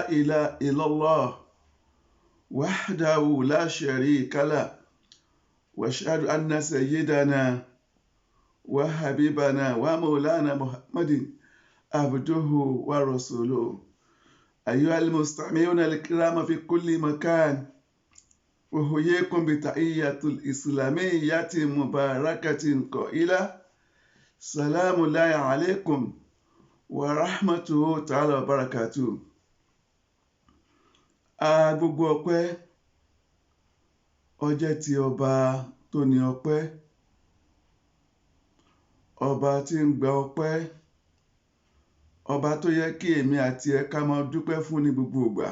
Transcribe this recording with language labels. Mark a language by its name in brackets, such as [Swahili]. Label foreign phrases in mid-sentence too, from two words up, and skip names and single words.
[Arabic] اله الا الله وحده لا شريك له واشهد ان سيدنا وحبيبنا ومولانا محمد عبده ورسوله ايها المستمعون الكرام في كل مكان احييكم بتحيه الاسلاميه مباركه قائله سلام عليكم ورحمته تعالى وبركاته. [Yoruba] Gbogbo ọpẹ́ ó jẹ́ ti ọba tó ní ọpẹ́, ọba tí ń gba ọpẹ́, ọba tó yẹ kí èmi àti ẹ ká máa dúpẹ́ fún ní gbogbo ìgbà.